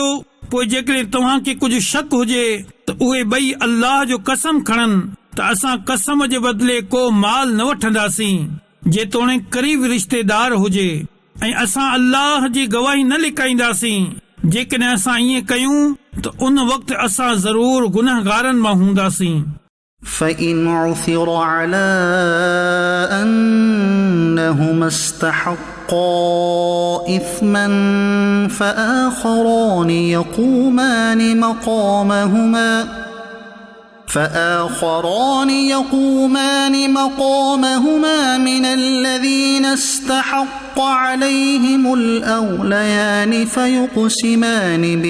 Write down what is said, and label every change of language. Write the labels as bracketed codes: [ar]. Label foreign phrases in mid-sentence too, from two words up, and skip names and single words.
[sd] पोइ जेकॾहिं तव्हांखे कुझु शक हुजे त उहे 2 अल्लाह जो कसम खणनि त असां कसम जे बदिले को माल न वठंदासीं जेतोणीकि करीब रिश्तेदार हुजे, ऐं असां अल्लाह जी गवाही न लिकाईंदासीं। जेकॾहिं असां ईअं कयूं त उन वक़्तु असां ज़रूर गुनहगारनि मां हूंदासीं। [ar] فإن عثر على أنهما استحقا إثما فآخران يقومان مقامهما من الذين استحق عليهم الأوليان فيقسمان